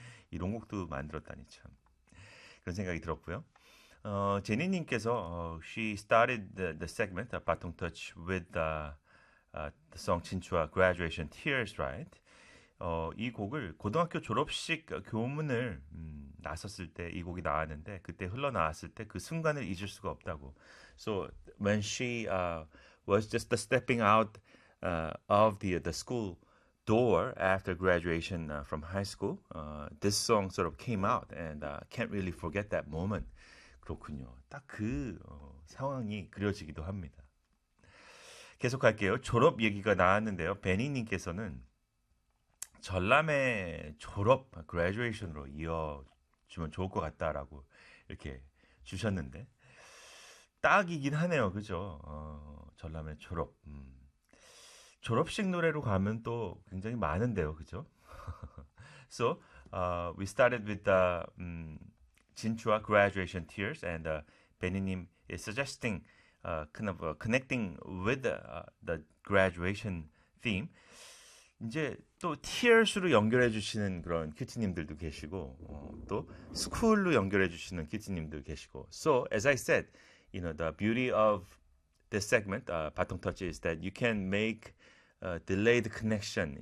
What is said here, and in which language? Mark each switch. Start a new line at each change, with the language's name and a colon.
Korean: 이런 곡도 만들었다니 참. 그런 생각이 들었고요.
English: 제니님께서 she started the segment, the Baton Touch, with the song 진추와 Graduation Tears, right?
Korean: 이 곡을 고등학교 졸업식 교문을 나섰을 때 이 곡이 나왔는데 그때 흘러나왔을 때 그 순간을 잊을 수가 없다고.
English: So when she was just the stepping out of the school door after graduation from high school, this song sort of came out and can't really forget that moment.
Korean: 그렇군요. 딱 그 상황이 그려지기도 합니다. 계속할게요. 졸업 얘기가 나왔는데요. 베니님께서는 전람회 졸업, graduation으로 이어주면 좋을 것 같다라고 이렇게 주셨는데 딱이긴 하네요. 그죠? 전람회 졸업. 졸업식 노래로 가면 또 굉장히 많은데요. 그죠?
English: So, we started with the 진추와 graduation tears and Benny님 is suggesting kind of connecting with the graduation theme.
Korean: 이제 또 tears로 연결해 주시는 그런 큐티님들도 계시고 또 school로 연결해 주시는 큐티님들 계시고
English: So, as I said, you know, the beauty of this segment, Baton Touch, is that you can make a delayed connection.